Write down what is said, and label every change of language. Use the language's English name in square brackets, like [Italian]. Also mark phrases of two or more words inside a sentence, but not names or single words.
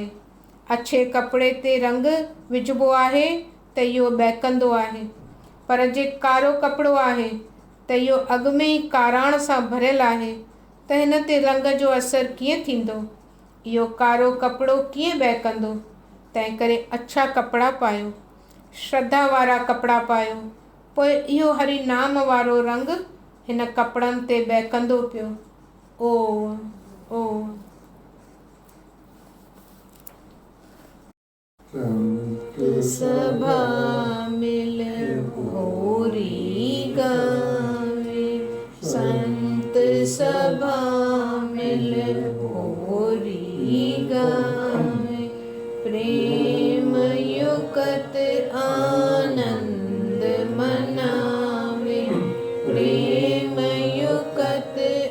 [Sindhi] अछे कपिड़े ते रंग विझिबो आहे त इहो बहकंदो आहे, पर जे कारो कपिड़ो आहे त इहो अॻु में ई काराण सां भरियल आहे, त हिन ते रंग जो असरु कीअं थींदो? इहो कारो कपिड़ो कीअं बहकंदो? तंहिं करे अछा कपिड़ा पायो, श्रद्धा वारा कपिड़ा पायो। पोइ इहो हरि नाम वारो रंग हिन कपिड़नि ते बहकंदो पियो। ओम ओम। [Hindi] सभा मिल होरी गावे, संत सभा मिल होरी गावे, प्रेम युक्त आनंद मनावे, प्रेम युक्त